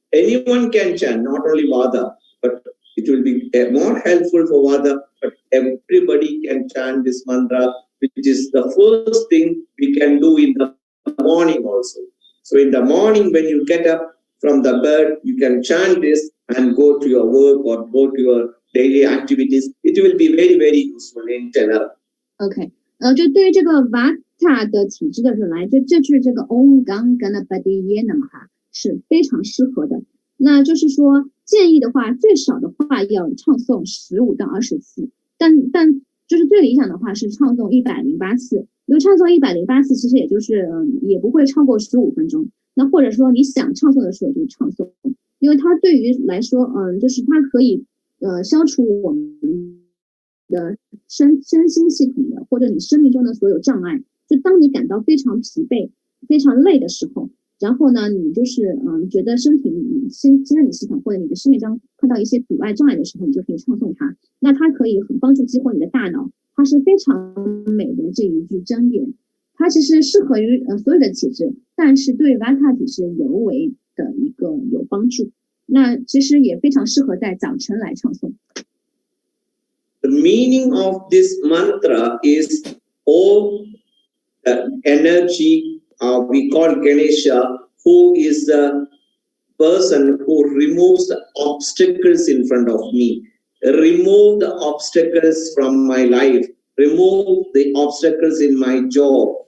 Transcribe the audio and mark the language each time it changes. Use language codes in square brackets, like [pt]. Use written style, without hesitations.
[en] Anyone can chant, not only Vada, but it will be more helpful for Vada, but everybody can chant this mantra, which is the first thing we can do in the morning also. So in the morning when you get up from the bed, you can chant this and go to your work or go to your daily activities. It will be very, very useful in general. [zh] OK，就对于这个 Vata 的体质的人来，就这句这个 Om Gam Ganapati Namaha 是非常适合的。那就是说建议的话，最少的话要唱诵15到20次，但就是最理想的话是唱诵108次。因为唱诵108次，其实也就是也不会超过15分钟。那或者说你想唱诵的时候就唱诵，因为它对于来说，就是它可以消除我们的身心系统的或者你生命中的所有障碍。就当你感到非常疲惫、非常累的时候，然后呢，你就是觉得身体生理系统或者你的生命中碰到一些阻碍障碍的时候，你就可以唱诵它。那它可以很帮助激活你的大脑，它是非常美的这一句真言。它其实适合于所有的体质，但是对Vata体质尤为的一个有帮助。那其实也非常适合在早晨来唱诵。 [en] The meaning of this mantra is all the energy we call Ganesha, who is the person who removes the obstacles in front of me. Remove the obstacles from my life. Remove the obstacles in my job.